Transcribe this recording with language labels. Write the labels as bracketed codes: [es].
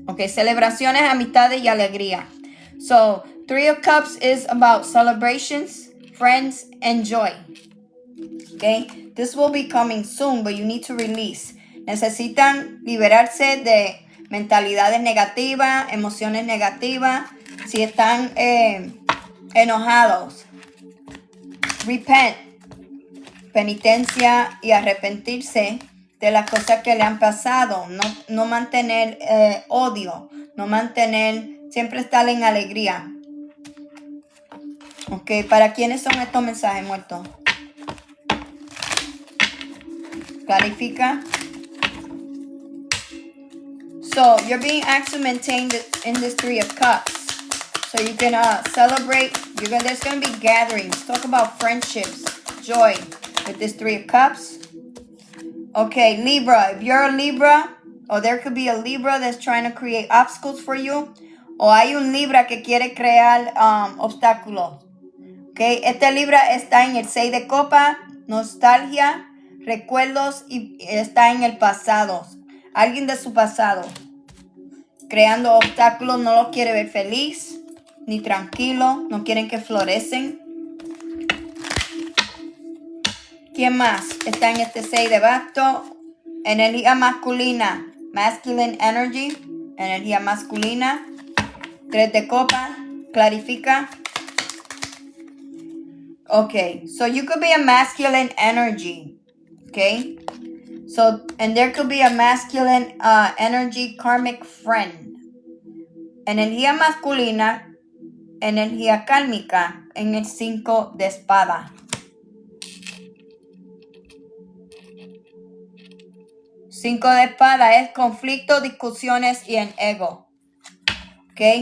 [es] Okay, celebraciones, amistades y alegría. [en] So, 3 of Cups is about celebrations, friends, and joy. Okay, this will be coming soon, but you need to release. [es] Necesitan liberarse de mentalidades negativas, emociones negativas. Si están enojados, repent, penitencia y arrepentirse de las cosas que le han pasado. No mantener odio, siempre estar en alegría. Ok, ¿para quiénes son estos mensajes, muertos? Clarifica. [en] So, you're being asked to maintain in this 3 of Cups. So you can celebrate. There's going to be gatherings. Talk about friendships, joy with this 3 of Cups. Okay, Libra. If you're a Libra, or there could be a Libra that's trying to create obstacles for you. [es] O hay un Libra que quiere crear obstáculos. Okay, este Libra está en el 6 de copa, nostalgia, recuerdos y está en el pasado. Alguien de su pasado. Creando obstáculos, no lo quiere ver feliz, ni tranquilo, no quieren que florecen. ¿Quién más está en este 6 de bastos? Energía masculina. Masculine energy. Energía masculina. 3 de copas. Clarifica. [en] Okay, so you could be a masculine energy. Okay? So, and there could be a masculine energy karmic friend. [es] Energía masculina. Energía kálmica en el 5 de espada. 5 de espada es conflicto, discusiones y el ego. ¿Ok?